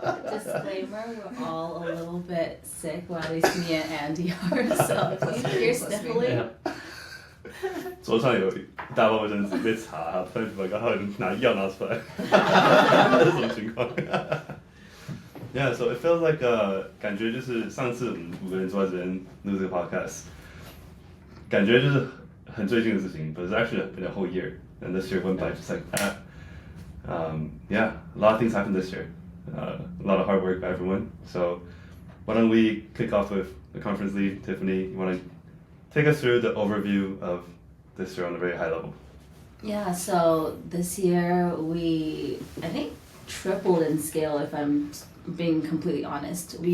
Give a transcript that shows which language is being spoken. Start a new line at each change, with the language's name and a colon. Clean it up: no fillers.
English: Disclaimer, we're all a little bit sick, well at least me and Andy are, so if you hear sniffling.
Chinese: 桌上有一大包卫生纸被查，突然把刚好拿药拿出来，这是什么情况？
English: Yeah, so it feels like
Chinese: 感觉就是上次我们5个人坐在这边录这个 podcast， 感觉就是很最近的事情 ，
English: but it's actually been a whole year, and this year went by just like that. Yeah, a lot of things happened this year. A lot of hard work by everyone. So why don't we kick off with the conference lead, Tiffany? You want to take us through the overview of this year on a very high level? Yeah, so this year I think, tripled in scale if I'm being completely honest.